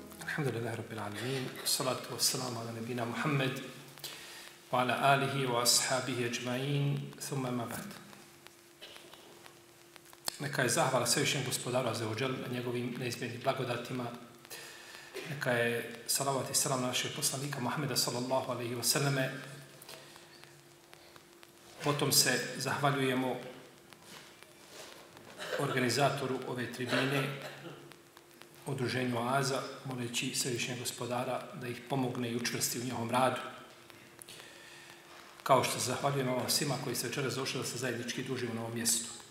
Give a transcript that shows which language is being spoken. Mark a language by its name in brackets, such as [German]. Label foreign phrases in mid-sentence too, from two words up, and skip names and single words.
[Arabic] الحمد لله رب العالمين الصلاة والسلام على نبينا محمد وعلى آله وأصحابه أجمعين ثم أما بعد. [Bosnian] Neka je zahvala svevišnjem gospodaru [Arabic] عز وجل [Bosnian] na njegovim neizmjernim blagodatima. Neka je salavat i salam našeg poslanika Muhammeda [Arabic] صلى الله عليه وسلم. [Bosnian] Potom se zahvaljujemo organizatoru ove tribine, udruženju Oaza, moleći svevišnjeg gospodara da ih pomogne i učvrsti u njihovom radu. Kao što se zahvaljujemo vam svima koji se večeras došli da se zajednički družimo na ovom mjestu.